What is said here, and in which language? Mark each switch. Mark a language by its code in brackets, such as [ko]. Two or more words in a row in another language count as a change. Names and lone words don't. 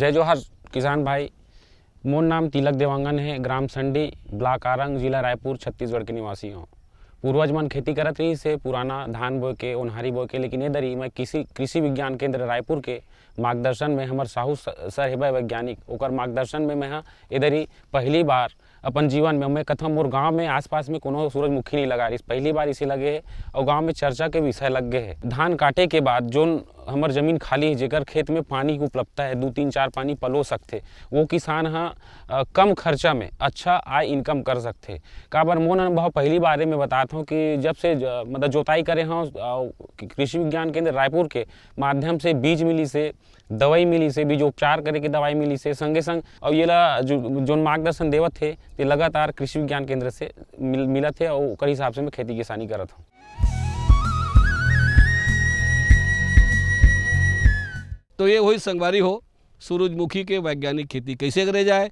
[hne] जय जोहार किसान भाई, मोर नाम तिलक देवांगन है, ग्राम संडी, ब्लॉक आरंग, जिला रायपुर, छत्तीसगढ़ के निवासी हूँ। पूर्वज मन खेती करत रही से पुराना धान बोए के, ओनहारी बोए के, लेकिन ये दरी मैं कृषि विज्ञान केंद्र रायपुर के मार्गदर्शन में हमार साहू सर हेबा वैज्ञानिक, ओकर मार्गदर्शन में मैं ये दरी पहली बार अपन जीवन में मैं कथम मोर गांव में आसपास में कोनो सूरजमुखी नहीं लगा रही, पहली बार इसे लगे है और गांव में चर्चा के विषय लग गए है। धान काटे के बाद जो हमार जमीन खाली है, जेकर खेत में पानी की उपलब्धता है, 2-3-4 पानी पलो सकते, वो किसान कम खर्चा में अच्छा आय इनकम कर सकते। काबर मोन अनुभव पहली बारे में बताता हूँ कि जब से मतलब जोताई करे हाँ कृषि विज्ञान केंद्र रायपुर के माध्यम से बीज मिली से, दवाई मिली से, बीज उपचार करे के दवाई मिली से, संगे संग और ये ला जो मार्गदर्शन देवत थे ये लगातार कृषि विज्ञान केंद्र से मिलत है और ओकर हिसाब से मैं खेती किसानी करत हूँ। तो ये वही संगवारी हो सूरजमुखी के वैज्ञानिक खेती कैसे करे जाए।